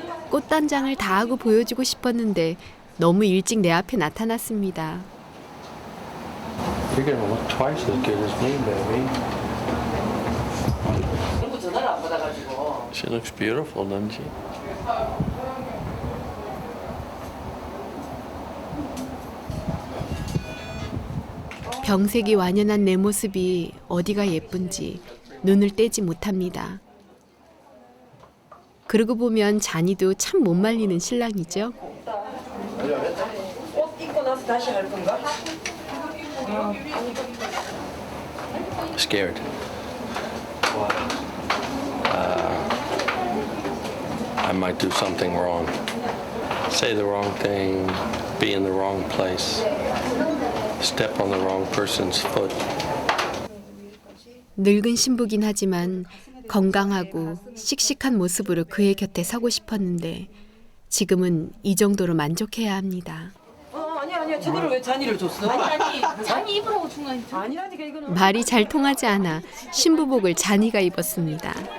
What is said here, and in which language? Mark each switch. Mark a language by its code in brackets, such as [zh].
[ko] 꽃단장을 다 하고 보여주고 싶었는데 너무 일찍 내 앞에 나타났습니다. [en] You're gonna look twice as good as me, baby. She looks beautiful, doesn't she? [ko] 병색이 완연한 내 모습이 어디가 예쁜지 눈을 떼지 못합니다. 그러고 보면 잔이도 참 못 말리는 신랑이죠. 옷 입고 나서 다시 할 건가? [en] Scared. I might do something wrong. Say the wrong thing, be in the wrong place, step on the wrong person's foot. [ko] 늙은 신부긴 하지만 건강하고 씩씩한 모습으로 그의 곁에 서고 싶었는데 지금은 이 정도로 만족해야 합니다. 아니야. 저거를 왜 잔이를 줬어? 잔이 입으라고 준 거 아니죠? 아니라니까 이거는. 말이 잘 통하지 않아 신부복을 잔이가 입었습니다.